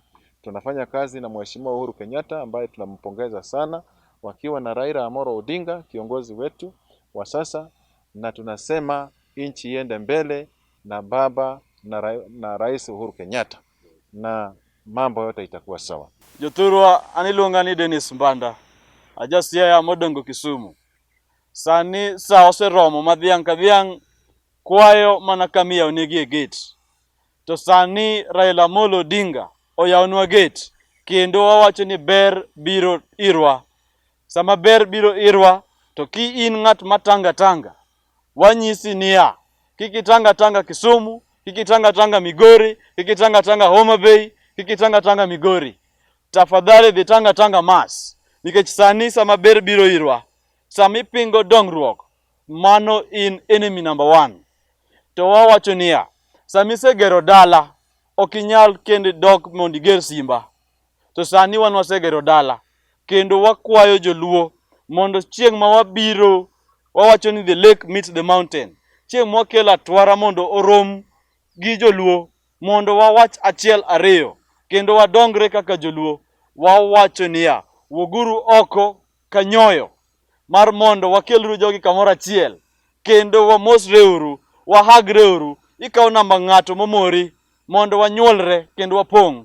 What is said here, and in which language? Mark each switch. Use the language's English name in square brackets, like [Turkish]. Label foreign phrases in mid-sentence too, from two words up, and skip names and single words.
[Swahili] Tunafanya kazi na Mheshimiwa Uhuru Kenyatta ambaye tunampongeza sana, wakiwa na Raila Amolo Odinga kiongozi wetu wa sasa, na tunasema nchi iende mbele na baba na Rais Uhuru Kenyatta, na mambo yote itakuwa sawa. [Luo (Kenya and Tanzania)] Jothurwa aniluonga ni Dennis Mbanda, ajasia ya modongo Kisumu. Sani sa oseromo madhiang' ka dhiang' kwayo mana kamia onegi e gate. To sani Raila Amolo Odinga oyawnwa gate, kendo wawacho ni ber biro irwa. Sama ber biro irwa, to ki in ng'at matanga tanga, wanyisi niya, kiki [Swahili] tanga tanga [Luo (Kenya and Tanzania)] Kisumu, kiki [Swahili] tanga tanga [Luo (Kenya and Tanzania)] Migori, kiki [Swahili] tanga tanga [Luo (Kenya and Tanzania)] Homa Bay, kiki [Swahili] tanga tanga [Luo (Kenya and Tanzania)] Migori. Tafadhali dhi tanga tanga mas, nikech sani sama ber biro irwa, sami pingo dongruok, mano in [English] enemy number 1. [Luo (Kenya and Tanzania)] To wawacho niya, sami segero dala, okinyal kendo dok mondi ger simba. To sani wan wasegero dala, kendo wakwayo Joluo mondo chieng' ma wabiro, wawacho ni [English] the lake meets the mountain. [Luo (Kenya and Tanzania)] Chieng' mwakelo atwara mondo orom gi Joluo, mondo wawach achiel ariyo, kendo wadongre kaka Joluo. Wawacho niya, woguru oko kanyoyo mar mondo wakelru jogi kamoro achiel, kendo wamosreuru, wahagreuru, ikaw namba ng'ato momori mondo wanyuolre kendo wapong'.